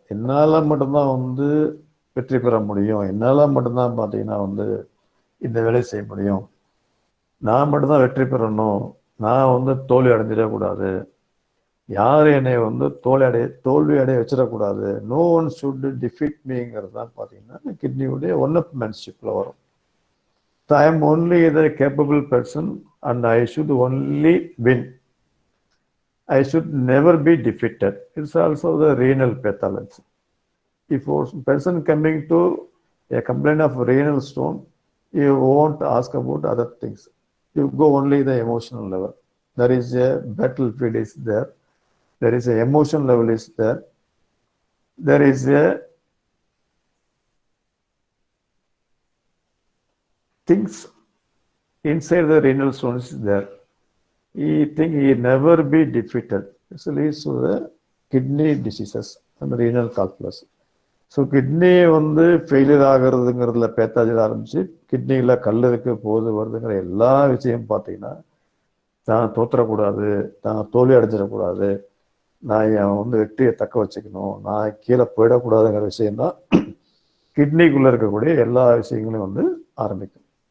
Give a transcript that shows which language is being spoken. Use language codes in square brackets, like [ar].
[ta] என்னால் மட்டும்தான் வந்து வெற்றி பெற முடியும், என்னால் மட்டும்தான் பார்த்தீங்கன்னா வந்து இந்த வேலையை செய்ய முடியும், நான் மட்டும்தான் வெற்றி பெறணும், நான் வந்து தோல்வி அடைஞ்சிடக்கூடாது, யார் என்னை வந்து தோல்வி அடைய வச்சிடக்கூடாது, [en] no one should defeat மீங்கிறது [ta] தான் பார்த்தீங்கன்னா கிட்னியுடைய ஒன் அப் மேன்ஷிப்பில் வரும். [en] I am only the capable person and I should only win. I should never be defeated. It's also the renal pathology. If a person coming to a complaint of renal stone, you won't ask about other things. You go only the emotional level. There is a battlefield is there. There is a emotion level is there. There is a things inside the renal stone is there. He think he never be defeated. This leads to the kidney diseases and renal calculus. [ta] So kidney வந்து failure ஆகிறதுங்கிறதுல பேத்தாஜில் ஆரம்பிச்சு கிட்னியில் கல் இருக்கு போது வருதுங்கிற எல்லா விஷயம் பார்த்தீங்கன்னா தான் தோற்றக்கூடாது, தான் தோல்வி அடைஞ்சிடக்கூடாது, நான் என் வந்து வெற்றியை தக்க வச்சுக்கணும், நான் கீழே போயிடக்கூடாதுங்கிற விஷயம்தான் கிட்னிக்குள்ளே இருக்கக்கூடிய எல்லா விஷயங்களையும் வந்து ஆரம்பிக்கும்.